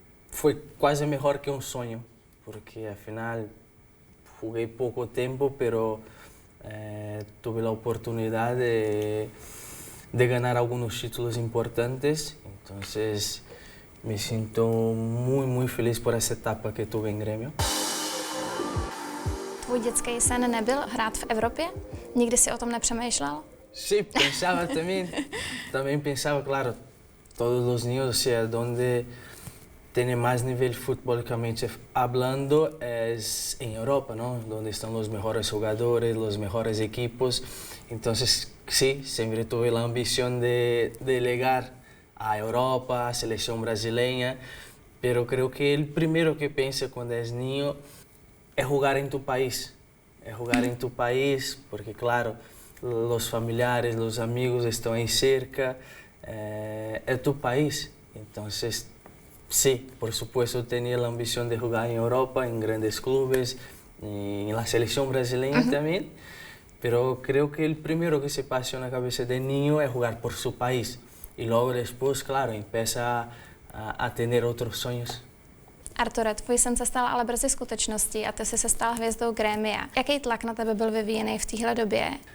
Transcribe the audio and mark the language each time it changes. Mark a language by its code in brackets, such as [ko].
[es] fue casi mejor que un sueño, porque al final jugué poco tiempo, pero tuve la oportunidad de ganar algunos títulos importantes, entonces me siento muy, muy feliz por esa etapa que tuve en Grêmio. [cs] Tvůj dětský sen nebyl hrát v Evropě? Nikdy si o tom nepřemýšlel? [es] Sí, pensaba también pensaba, claro, todos los niños, o sea, donde tiene más nivel futbolísticamente hablando es en Europa, ¿no? Donde están los mejores jugadores, los mejores equipos. Entonces, sí, siempre tuve la ambición de llegar a Europa, a selección brasileña, pero creo que el primero que piensa cuando es niño es jugar en tu país. Es jugar en tu país, porque claro, los familiares, los amigos están ahí cerca, es tu país. Entonces, sí, por supuesto tenía la ambición de jugar en Europa, en grandes clubes, en la selección brasileña también, pero creo que el primero que se pasa en la cabeza de niño es jugar por su país y luego después, claro, empieza a tener otros sueños. [cs] Arture, tvůj sen se stal ale brzy skutečností a ty jsi se stal hvězdou Grémia. Jaký tlak na tebe byl vyvíjený v téhle době?